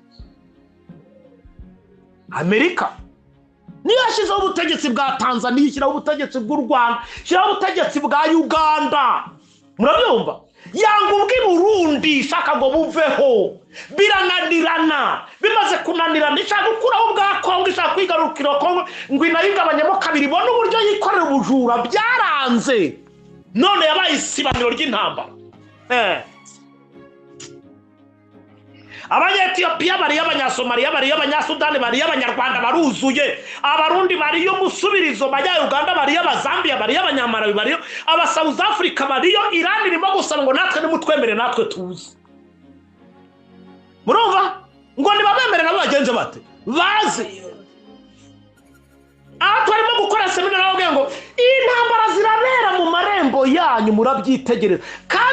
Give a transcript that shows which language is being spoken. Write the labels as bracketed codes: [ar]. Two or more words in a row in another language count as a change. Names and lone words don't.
[rw] Amerika niyo yashyizeho ubutegetsi bwa Tanzania ishyiraho ubutegetsi bw'u Rwanda ishyiraho ubutegetsi bwa Uganda murabyumva yanga ubwi Burundi ishaka ngo buveho birananirana bimaze kunanirana ishaka gukuraho bwa Kongo ishaka kwigarukira Kongo ngo inayigabanyemo kabiri ibone uburyo yikorera ubujura byaranze none yabaye isibaniro ry'intambara Abanyetiyopiya bariyo Abanyasomaliya bariyo Abanyasudani bariyo Abanyarwanda baruzuye Abarundi bariyo musubirizo Uganda bariyo Abazambia bariyo Abanyamarawi bariyo Aba South Africa bariyo Iran irimo gusaba ngo natwe nimutwemere natwe tuzi murumva ngo nibabemere nabo bagenze bate baze twarimo gukora seminari aho ngo intambara zirabera mu marembo yanyu murabyitegereza kandi